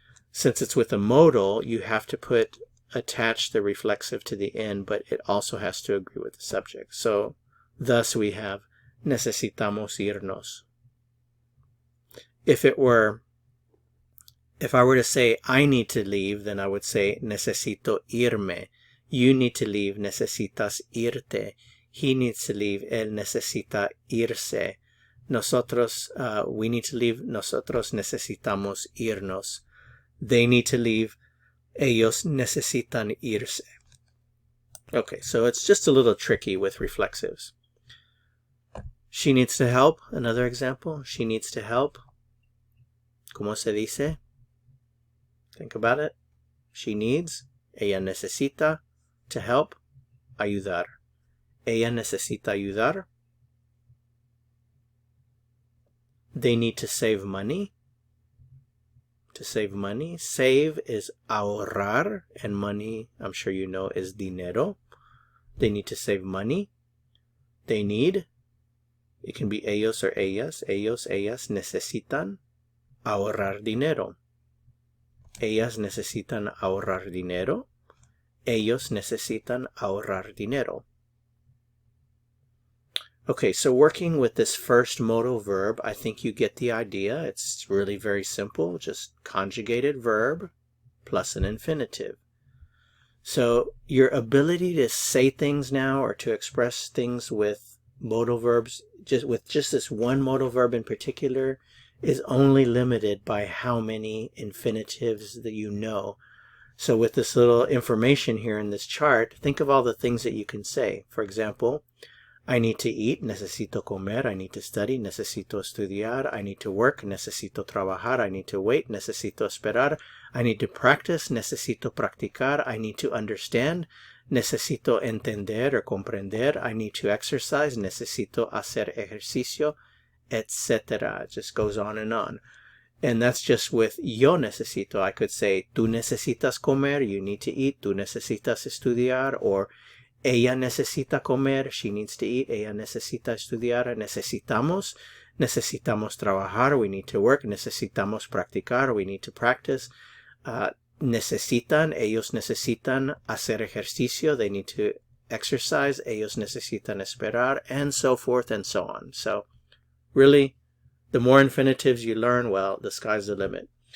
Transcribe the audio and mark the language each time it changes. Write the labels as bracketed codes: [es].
[en] Since it's with a modal, you have to attach the reflexive to the end, but it also has to agree with the subject. So thus we have [es] necesitamos irnos. [en] If I were to say I need to leave, then I would say [es] necesito irme. [en] You need to leave, [es] necesitas irte. [en] He needs to leave, [es] él necesita irse. [en] Nosotros, we need to leave, [es] nosotros necesitamos irnos. [en] They need to leave, [es] ellos necesitan irse. [en] Okay, so it's just a little tricky with reflexives. She needs to help. Another example. She needs to help. [es] ¿Cómo se dice? [en] Think about it. She needs. [es] Ella necesita [en] to help. [es] Ayudar. Ella necesita ayudar. [en] They need to save money. To save money. Save is ahorrar, and money, I'm sure you know, is dinero. They need to save money. They need. It can be [es] ellos or ellas. Ellos, ellas necesitan ahorrar dinero. Ellas necesitan ahorrar dinero. Ellos necesitan ahorrar dinero. [en] Okay, so working with this first modal verb, I think you get the idea. It's really very simple, just conjugated verb plus an infinitive. So your ability to say things now or to express things with modal verbs, just this one modal verb in particular, is only limited by how many infinitives that you know. So with this little information here in this chart, think of all the things that you can say. For example, I need to eat, [es] necesito comer. [en] I need to study, [es] necesito estudiar. [en] I need to work, [es] necesito trabajar. [en] I need to wait, [es] necesito esperar. [en] I need to practice, [es] necesito practicar. [en] I need to understand, [es] necesito entender [en] or comprender. I need to exercise, [es] necesito hacer ejercicio, [en] etc. It just goes on. And that's just with [es] yo necesito. [en] I could say, [es] tú necesitas comer, [en] you need to eat. [es] Tú necesitas estudiar, or ella necesita comer, [en] she needs to eat. [es] Ella necesita estudiar. Necesitamos trabajar, [en] we need to work. [es] Necesitamos practicar, [en] we need to practice. [es] Necesitan, ellos necesitan hacer ejercicio, [en] they need to exercise. [es] Ellos necesitan esperar, [en] and so forth and so on. So really, the more infinitives you learn, well, the sky's the limit.